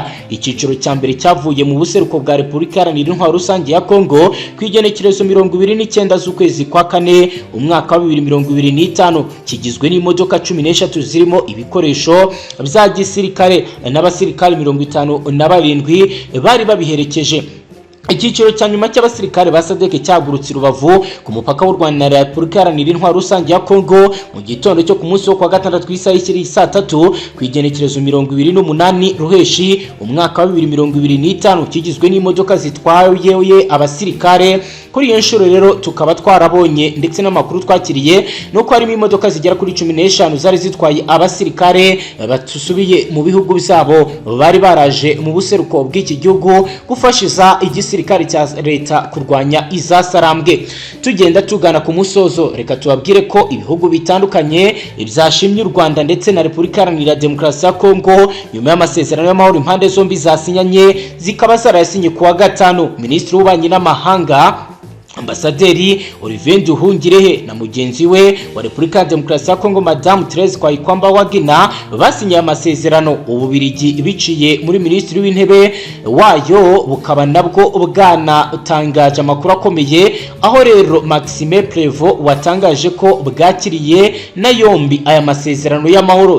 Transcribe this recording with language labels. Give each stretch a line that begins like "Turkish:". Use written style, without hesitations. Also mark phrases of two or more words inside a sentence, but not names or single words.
Kinyarwanda: Icyiciro cya mbere cyavuye mu buseruko bwa Repubulika Iharanira Intwaro Rusange ya Kongo ku igenekerezo 29 z'ukwezi kwa kane umwaka wa 2025 kigizwe n'imodoka 13 zirimo ibikoresho bya gisirikare n'abasirikare 57 bari babiherekeje. Icyiciro cya nyuma cy'abasirikare ba SADC cyagurutse Rubavu ku mupaka w'u Rwanda na Repubulika Iharanira Intwaro Rusange ya Kongo mu gitondo cyo ku munsi wo kwa gatandatu isaha y'ikiri saa 3 ku igenekerezo 28 Ruheshi umwaka wa 2025 kigizwe n'imodoka zitwaye abasirikare kuri iyo nshuro rero tukaba twarabonye ndetse n'amakuru twakiriye nuko harimo imodoka zigera kuri 15 zari zitwaye abasirikare batusubiye mu bihugu byabo bari baraje mu buseruko bw'iki gihugu gufashiza igisirikare cya leta kurwanya izasarambwe. Tugenda tugana ku musozo, reka tubabwire ko ibihugu bitandukanye byashimye u Rwanda ndetse na Repubulika Iharanira Demokarasi ya Kongo nyuma y'amasezerano y'amahoro impande zombi zasinyanye, zikaba zarayasinye kuwa gatanu. Minisitiri w'Ububanyi n'Amahanga Ambasaderi Olivier Nduhungirehe na mugenzi we wa Repubulika ya Demokarasi ya Kongo Madame Therese Kwayikwamba Wagina basinye amasezerano Ububiligi biciye muri Minisitiri w'Intebe wayo, bukaba nabwo bwanatangaje amakuru akomeye, aho rero Maxime Prévost watangaje ko bwakiriye na yombi aya masezerano y'amahoro.